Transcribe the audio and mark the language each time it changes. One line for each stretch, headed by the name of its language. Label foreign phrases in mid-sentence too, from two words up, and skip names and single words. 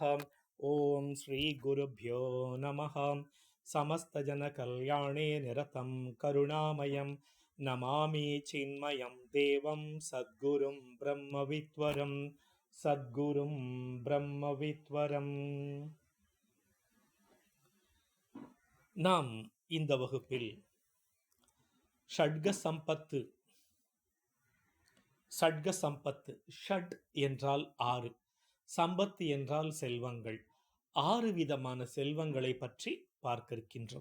Sanskrit: ॐ श्रीगुरुभ्यो नमः। समस्तजनकल्याणे निरतं करुणामयं नमामि चिन्मयं देवं सद्गुरुं ब्रह्मविद्वरं सद्गुरुं ब्रह्मविद्वरम्.
Tamil: நாம் இந்த வகுப்பில் ஷட்க சம்பத்து, ஷட்க சம்பத்து, ஷட் என்றால் 6, சம்பத்து என்றால் செல்வங்கள், 6 விதமான செல்வங்களை பற்றி பார்க்க இருக்கின்றோம்.